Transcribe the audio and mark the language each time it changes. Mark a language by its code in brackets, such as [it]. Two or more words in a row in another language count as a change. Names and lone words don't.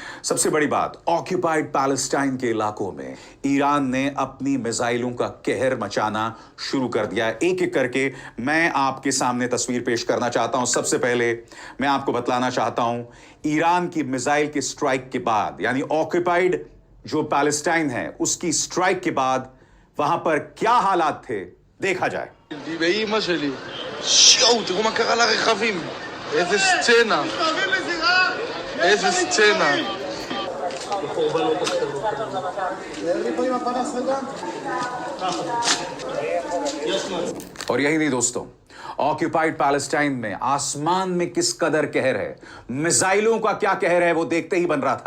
[hi] सबसे बड़ी बात, [en] Occupied Palestine [hi] के इलाकों में ईरान ने अपनी मिसाइलों का कहर मचाना शुरू कर दिया है। एक एक करके मैं आपके सामने तस्वीर पेश करना चाहता हूं। सबसे पहले मैं आपको बतलाना चाहता हूं, ईरान की मिसाइल के स्ट्राइक के बाद, यानी ऑक्यूपाइड जो पैलेस्टाइन है उसकी स्ट्राइक के बाद वहां पर क्या हालात थे, देखा जाए। [he] באמא שלי. שואו, תראו מה קרה לרכבים. איזה סצנה. איזה סצנה. [hi] और यही नहीं दोस्तों, [en] Occupied Palestine [hi] में आसमान में किस कदर कहर है, मिसाइलों का क्या कहर है, वो देखते ही बन रहा था।